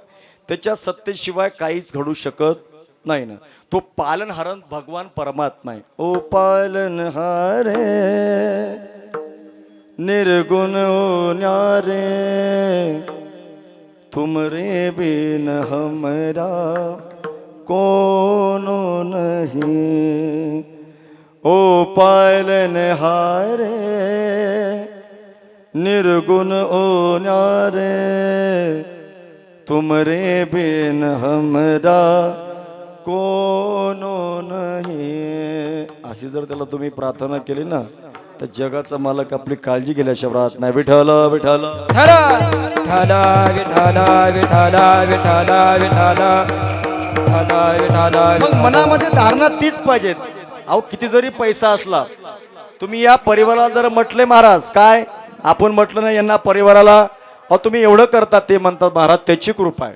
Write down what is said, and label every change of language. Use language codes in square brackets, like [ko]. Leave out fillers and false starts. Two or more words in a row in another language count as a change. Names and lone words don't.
[mr] त्याच्या सत्तेशिवाय काहीच घडू शकत नाही ना. तो पालनहारण भगवान परमात्मा आहे. [hi] ओ पालनहारे निर्गुण ओ न्यारे, तुमरे बिन हमरा कोनो नहीं. ओ पालनहारे निर्गुण ओ न्यारे, तुमरे बिन हमरा कोनो नहीं. [mr] अशी जर त्याला तुम्ही प्रार्थना केली ना तर जगाचा मालक आपली काळजी घेण्याशिवाय राहत नाही. विठ्ठल विठ्ठल विठ्ठल विठ्ठल विठ्ठल विठ्ठल विठ्ठल विठ्ठल मग मनामध्ये धारणा तीच पाहिजे. अहो किती जरी पैसा असला तुम्ही या परिवाराला जर म्हटले महाराज काय आपण म्हटलं नाही यांना परिवाराला अहो तुम्ही एवढं करता ते म्हणतात महाराज त्याची कृपा आहे.